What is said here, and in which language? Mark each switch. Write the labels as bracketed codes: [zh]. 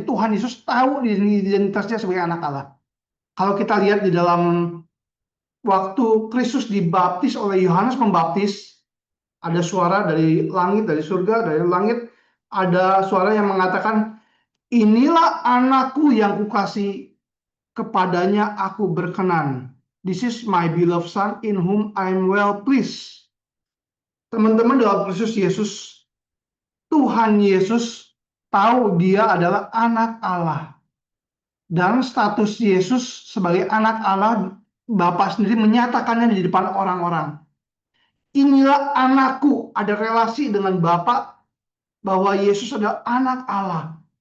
[id] Tuhan Yesus tahu identitasnya sebagai anak Allah. Kalau kita lihat di dalam waktu Kristus dibaptis oleh Yohanes Pembaptis, ada suara dari langit, dari surga, dari langit, ada suara yang mengatakan, inilah anakku yang kukasih, kepadanya aku berkenan. [en] This is my beloved son in whom I'm well pleased. [id] Teman-teman, dalam Kristus Yesus, Tuhan Yesus tahu dia adalah anak Allah. Dan status Yesus sebagai anak Allah, Bapa sendiri menyatakannya di depan orang-orang. Inilah anakku, ada relasi dengan Bapa bahwa Yesus adalah anak Allah.